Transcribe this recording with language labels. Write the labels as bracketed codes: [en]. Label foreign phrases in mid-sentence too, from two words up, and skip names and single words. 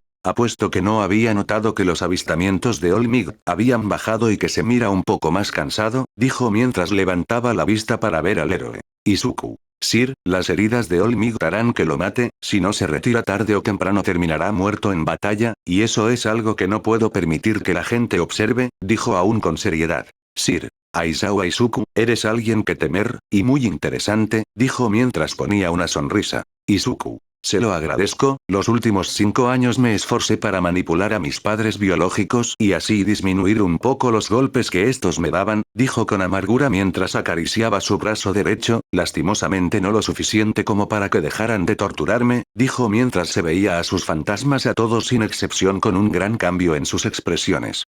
[es] Apuesto que no había notado que los avistamientos de Olmig habían bajado y que se mira un poco más cansado, dijo mientras levantaba la vista para ver al héroe. Izuku. Sir, las heridas de Olmig harán que lo mate, si no se retira tarde o temprano terminará muerto en batalla, y eso es algo que no puedo permitir que la gente observe, dijo aún con seriedad. Sir. Aizawa Izuku, eres alguien que temer, y muy interesante, dijo mientras ponía una sonrisa. Izuku. Se lo agradezco, los últimos 5 años me esforcé para manipular a mis padres biológicos y así disminuir un poco los golpes que estos me daban, dijo con amargura mientras acariciaba su brazo derecho, lastimosamente no lo suficiente como para que dejaran de torturarme, dijo mientras se veía a sus fantasmas a todos sin excepción con un gran cambio en sus expresiones.